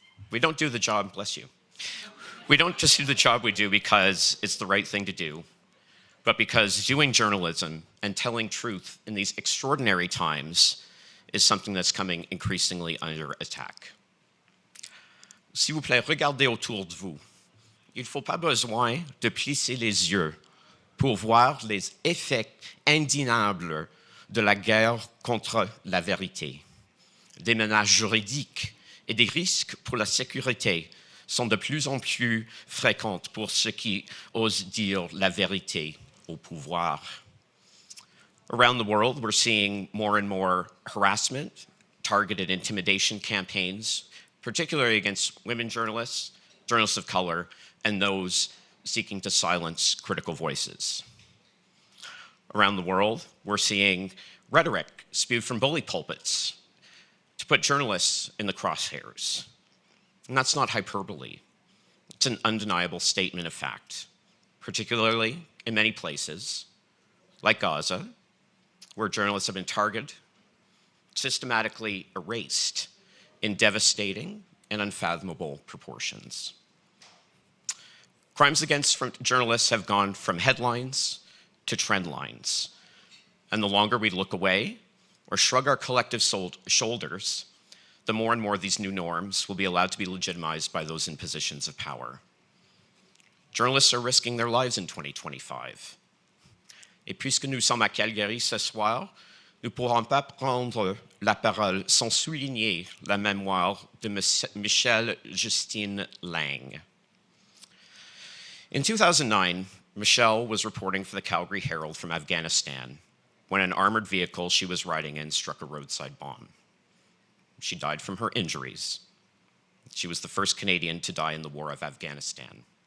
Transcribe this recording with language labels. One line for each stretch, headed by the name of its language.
English: We don't do the job, bless you. We don't just do the job we do because it's the right thing to do, but because doing journalism and telling truth in these extraordinary times is something that's coming increasingly under attack.
French: S'il vous plaît, regardez autour de vous. Il ne faut pas besoin de plisser les yeux pour voir les effets indéniables de la guerre contre la vérité. Des menaces juridiques et des risques pour la sécurité sont de plus en plus fréquentes pour ceux qui osent dire la vérité au pouvoir.
English: Around the world, we're seeing more and more harassment, targeted intimidation campaigns, particularly against women journalists, journalists of color, and those seeking to silence critical voices. Around the world, we're seeing rhetoric spewed from bully pulpits to put journalists in the crosshairs. And that's not hyperbole. It's an undeniable statement of fact, particularly in many places, like Gaza, where journalists have been targeted, systematically erased in devastating and unfathomable proportions. Crimes against journalists have gone from headlines to trend lines. And the longer we look away or shrug our collective shoulders, the more and more these new norms will be allowed to be legitimized by those in positions of power. Journalists are risking their lives in 2025.
French: Et puisque nous sommes à Calgary ce soir, nous ne pourrons pas prendre la parole sans souligner la mémoire de Michelle Justine Lang.
English: In 2009, Michelle was reporting for the Calgary Herald from Afghanistan when an armored vehicle she was riding in struck a roadside bomb. She died from her injuries. She was the first Canadian to die in the war of Afghanistan.